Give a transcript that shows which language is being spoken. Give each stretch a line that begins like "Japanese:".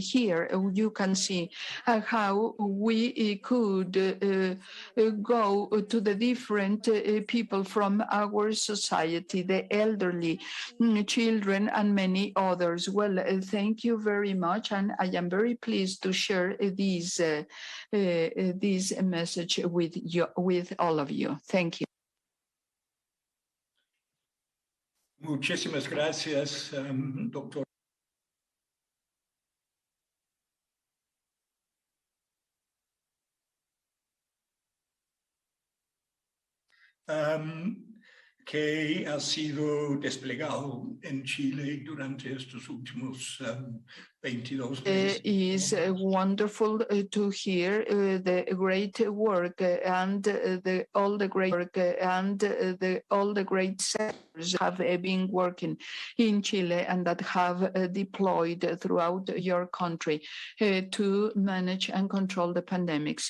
English: Here you can see how we could go to the different people from our society, the elderly, children, and many others. Well, thank you very much, and I am very pleased to share this message with all of you. Thank you.
Spanish: Muchísimas gracias, doctor. Que ha sido desplegado en Chile durante estos últimos 22 meses.
English: It is wonderful to hear the great work and all the great sectors have been working in Chile and that have deployed throughout your country to manage and control the pandemics.